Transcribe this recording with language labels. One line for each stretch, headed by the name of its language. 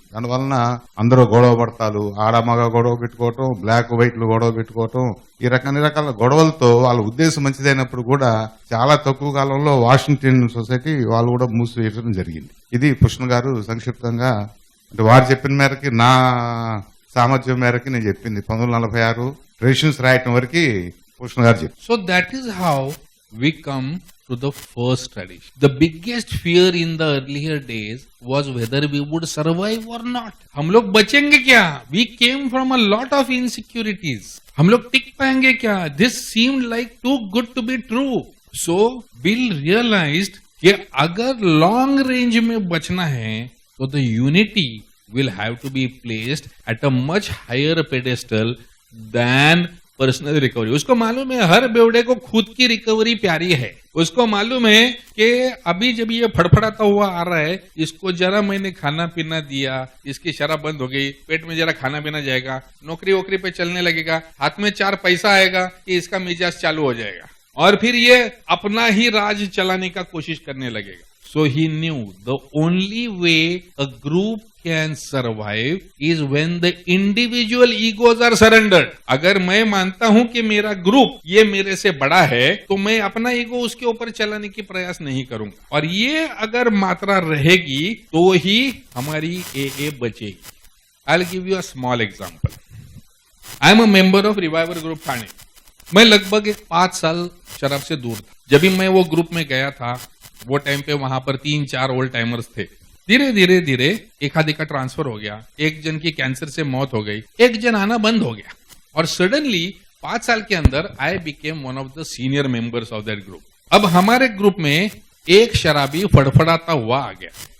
Telugu: దానివలన అందరూ గొడవ పడతారు, ఆడమగ గొడవ పెట్టుకోవటం, బ్లాక్ వైట్లు గొడవ పెట్టుకోవటం, ఈ అన్ని రకాల గొడవలతో వాళ్ళ ఉద్దేశం మంచిదైనప్పుడు కూడా చాలా తక్కువ కాలంలో వాషింగ్టన్ సొసైటీ వాళ్ళు కూడా మూసివేయడం జరిగింది. ఇది పుష్పన్ గారు సంక్షిప్తంగా, అంటే వారు చెప్పిన మేరకి, నా సామర్థ్యం మేరకి నేను చెప్పింది 1946 ట్రెడిషన్స్ రాయటం వరకు పుష్పన్ గారు చెప్పారు.
English: So that is how we come to the first tradition. The biggest fear in the earlier days was whether we would survive or not.
Hindi: हम लोग बचेंगे क्या?
English: We came from a lot of insecurities.
Hindi: हम लोग टिक पाएंगे क्या?
English: This seemed like too good to be true. So Bill realized
Hindi: कि अगर long range में बचना है तो
English: the unity will have to be placed at a much higher pedestal than personal recovery.
Hindi: उसको मालूम है हर बेवड़े को खुद की रिकवरी प्यारी है. उसको मालूम है कि अभी जब ये फड़फड़ाता हुआ आ रहा है, इसको जरा मैंने खाना पीना दिया, इसकी शराब बंद हो गई, पेट में जरा खाना पीना जाएगा, नौकरी वोकरी पे चलने लगेगा, हाथ में 4 पैसा आएगा कि इसका मिजाज चालू हो जाएगा और फिर ये अपना ही राज चलाने का कोशिश करने लगेगा.
English: So he knew the only way a group can survive is when the individual egos are surrendered.
Hindi: अगर मैं मानता हूं कि मेरा ग्रुप ये मेरे से बड़ा है तो मैं अपना ईगो उसके ऊपर चलाने की प्रयास नहीं करूंगा, और ये अगर मात्रा रहेगी तो ही हमारी AA बचेगी.
English: I'll give you a small example. I am a member of Reviver Group Thane.
Hindi: मैं लगभग 5 साल शराब से दूर था. जब भी मैं वो ग्रुप में गया था, वो टाइम पे वहां पर 3-4 ओल्ड टाइमर्स थे. धीरे धीरे एक आधे का ट्रांसफर हो गया, एक जन की कैंसर से मौत हो गई, एक जन आना बंद हो गया, और सडनली 5 साल के अंदर
English: I became one of the senior members of that group.
Hindi: अब हमारे ग्रुप में एक शराबी फड़फड़ाता हुआ आ गया.